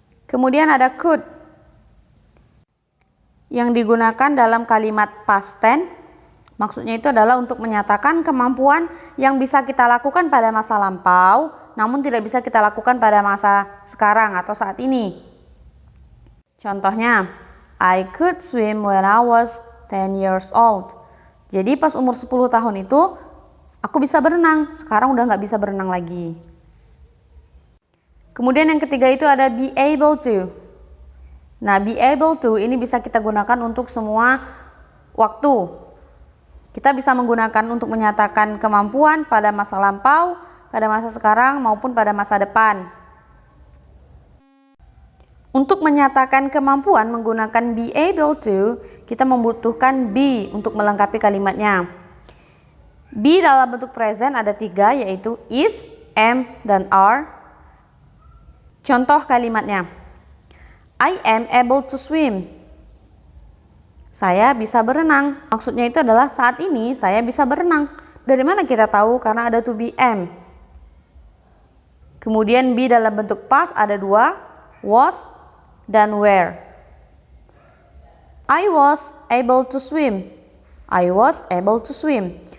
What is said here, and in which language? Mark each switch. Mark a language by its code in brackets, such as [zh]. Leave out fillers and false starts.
[id] Kemudian ada could yang digunakan dalam kalimat past tense. Maksudnya itu adalah untuk menyatakan kemampuan yang bisa kita lakukan pada masa lampau, namun tidak bisa kita lakukan pada masa sekarang atau saat ini. Contohnya, [en] I could swim when I was 10 years old. [id] Jadi pas umur 10 tahun itu, aku bisa berenang. Sekarang udah nggak bisa berenang lagi. Kemudian yang ketiga itu ada be able to. Nah, be able to ini bisa kita gunakan untuk semua waktu. Kita bisa menggunakan untuk menyatakan kemampuan pada masa lampau, pada masa sekarang, maupun pada masa depan. Untuk menyatakan kemampuan menggunakan be able to, kita membutuhkan be untuk melengkapi kalimatnya. Be dalam bentuk present ada 3, yaitu is, am, dan are. Contoh kalimatnya, [en] I am able to swim. [id] Saya bisa berenang. Maksudnya itu adalah saat ini saya bisa berenang. Dari mana kita tahu? Karena ada to be am. Kemudian be dalam bentuk past ada 2, was dan were. [en] I was able to swim. I was able to swim.